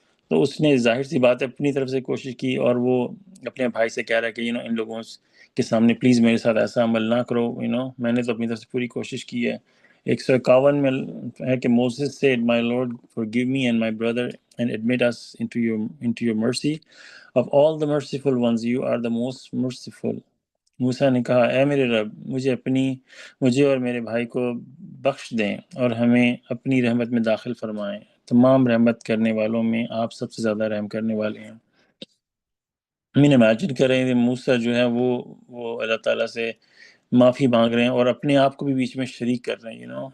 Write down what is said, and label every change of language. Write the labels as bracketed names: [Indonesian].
[Urdu] تو اس نے ظاہر سی بات ہے اپنی طرف سے کوشش کی، اور وہ اپنے بھائی سے کہہ رہا ہے کہ ان لوگوں کے سامنے پلیز میرے ساتھ ایسا عمل نہ کرو، میں نے تو اپنی طرف سے پوری کوشش کی ہے۔ 151 میں ہے کہ [English] Moses said, My Lord, forgive me and my brother and admit us into your mercy. Of all the merciful ones, you are the most merciful. [Urdu] موسیٰ نے کہا، اے میرے رب، مجھے اور میرے بھائی کو بخش دیں اور ہمیں اپنی رحمت میں داخل فرمائیں۔ تمام رحمت کرنے والوں میں آپ سب سے زیادہ رحم کرنے والے ہیں۔ امیجن کریں موسیٰ جو ہے وہ اللہ تعالیٰ سے معافی مانگ رہے ہیں اور اپنے آپ کو بھی بیچ میں شریک کر رہے ہیں،